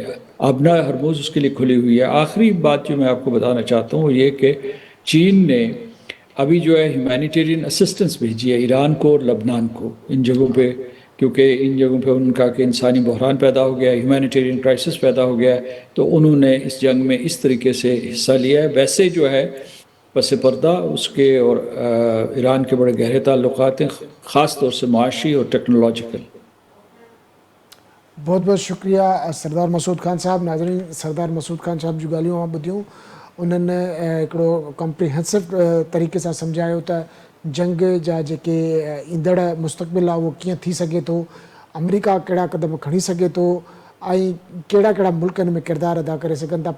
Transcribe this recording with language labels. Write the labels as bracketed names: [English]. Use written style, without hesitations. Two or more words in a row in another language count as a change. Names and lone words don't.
[Urdu] آبنائے ہرموز اس کے لیے کھلی ہوئی ہے۔ آخری بات جو میں آپ کو بتانا چاہتا ہوں وہ یہ کہ چین نے ابھی جو ہے [English] humanitarian assistance [Urdu] بھیجی ہے ایران کو اور لبنان کو، ان جگہوں پہ، کیونکہ ان جگہوں پہ ان کا کہ انسانی بحران پیدا ہو گیا ہے، [English] humanitarian crisis [Urdu] پیدا ہو گیا ہے، تو انہوں نے اس جنگ میں اس طریقے سے حصہ لیا ہے۔ ویسے جو ہے پس پردہ اس کے اور ایران کے بڑے گہرے تعلقات ہیں، خاص طور سے معاشی اور ٹیکنالوجیکل۔ بہت بہت شکریہ سردار مسعود خان صاحب۔ ناظرین، سردار مسعود خان صاحب جو [Sindhi] ॻाल्हियूं मां ॿुधियूं उन्हनि हिकिड़ो कॉम्प्रिहेंसिव तरीक़े सां सम्झायो त जंग जा जेके ईंदड़ मुस्तक़बिल आहे उहो कीअं थी सघे थो, अमेरिका कहिड़ा क़दम खणी सघे थो ऐं कहिड़ा कहिड़ा मुल्क हिन में किरदारु अदा करे सघनि था।